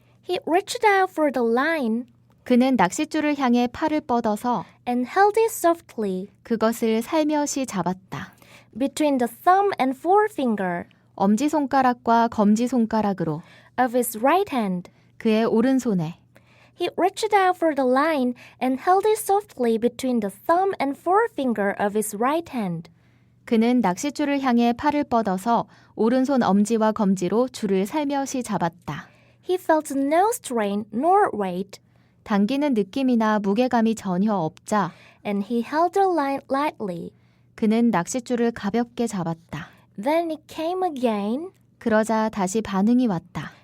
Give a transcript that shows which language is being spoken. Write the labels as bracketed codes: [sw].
[en] He reached out for the line [ko] 그는 낚싯줄을 향해 팔을 뻗어서 [en] and held it softly [ko] 그것을 살며시 잡았다. [en] between the thumb and forefinger [ko] 엄지손가락과 검지손가락으로 [en] of his right hand. [ko] 그의 오른손에 [en] He reached out for the line and held it softly between the thumb and forefinger of his right hand. [ko] 그는 낚싯줄을 향해 팔을 뻗어서 오른손 엄지와 검지로 줄을 살며시 잡았다. [en] He felt no strain nor weight, [ko] 당기는 느낌이나 무게감이 전혀 없자 [en] and he held the line lightly. [ko] 그는 낚싯줄을 가볍게 잡았다. [en] Then it came again. [ko] 그러자 다시 반응이 왔다.